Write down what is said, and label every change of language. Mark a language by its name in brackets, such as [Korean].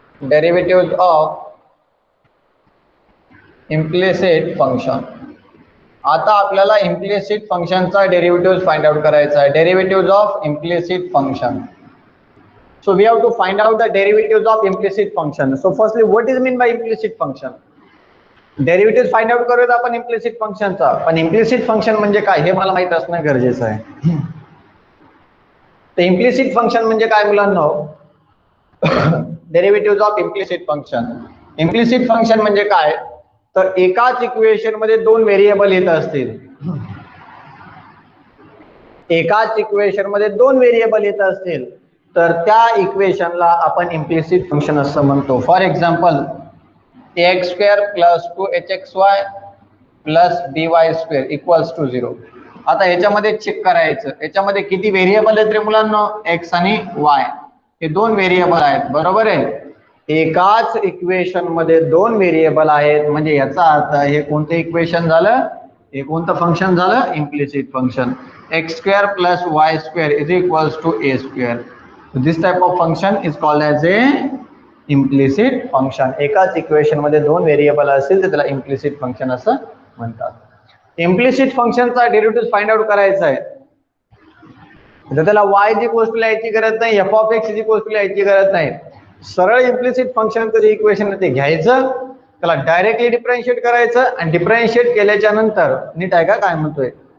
[English] Derivative of implicit function. [Marathi] आता आपल्याला implicit फंक्शनचा डेरिव्हेटिव्ह फाइंड आउट करायचा आहे. [English] Derivative of implicit function. So we have to find out the derivatives of implicit function. So firstly, what is mean by implicit function? [Marathi] Derivatives find out करूयात आपण implicit function चा. पण implicit function म्हणजे काय हे मला माहित असणं गरजेचं आहे. तर implicit function म्हणजे काय मुलांनो? [English] Derivatives of implicit function. [Marathi] Implicit function म्हणजे काय? तर एकाच इक्वेशन मध्ये दोन व्हेरिएबल येत असतील. एकाच इक्वेशन मध्ये दोन व्हेरिएबल येत असतील तर त्या इक्वेशनला आपण इम्प्लिसिट फंक्शन असं म्हणतो. [English] For example, ax square plus 2hxy plus by square equals to 0. [Marathi] आता ह्याच्यामध्ये चेक करायचं, याच्यामध्ये किती व्हेरिएबल आहेत रे मुलांना? x आणि y हे दोन व्हेरिएबल आहेत, बरोबर आहे. एकाच इक्वेशन मध्ये दोन व्हेरिएबल आहेत म्हणजे याचा अर्थ हे कोणतं इक्वेशन झालं? हे कोणतं फंक्शन झालं? Implicit function. [English] x square plus y square is equals to a square. This type of function is called as a implicit function. [Marathi] एकाच इक्वेशन मध्ये दोन व्हेरिएबल असतील तर त्याला इम्प्लिसिट फंक्शन असं म्हणतात. इम्प्लिसिट फंक्शनचा डेरिव्हेटिव्ह फाइंड आउट करायचा आहे तर त्याला y इज इक्वल्स टू लिहायची गरज नाही, f of x is equals to लिहायची गरज नाही. सरळ इम्प्लिसिट फंक्शन कधी इक्वेशन ते घ्यायचं, त्याला डायरेक्टली डिफरन्शिएट करायचं आणि डिफरन्शिएट केल्याच्या नंतर नीट आहे का काय म्हणतोय?